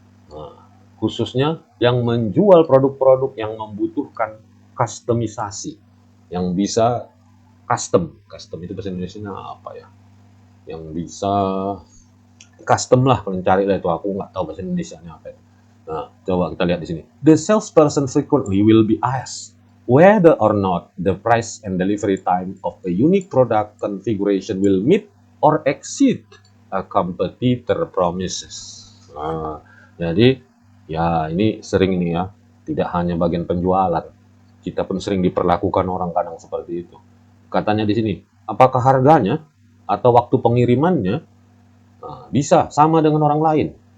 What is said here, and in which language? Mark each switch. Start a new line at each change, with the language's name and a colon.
Indonesian: Nah, khususnya yang menjual produk-produk yang membutuhkan kustomisasi, yang bisa custom itu bahasa Indonesia apa ya? Yang bisa custom lah, kalau cari lah itu, aku nggak tahu bahasa Indonesia apa itu. Nah, coba kita lihat di sini.
English: The salesperson frequently will be asked whether or not the price and delivery time of a unique product configuration will meet or exceed a competitor promises.
Indonesian: Nah, jadi ya ini sering ini ya, tidak hanya bagian penjualan, kita pun sering diperlakukan orang kadang seperti itu. Katanya di sini, apakah harganya atau waktu pengirimannya bisa sama dengan orang lain.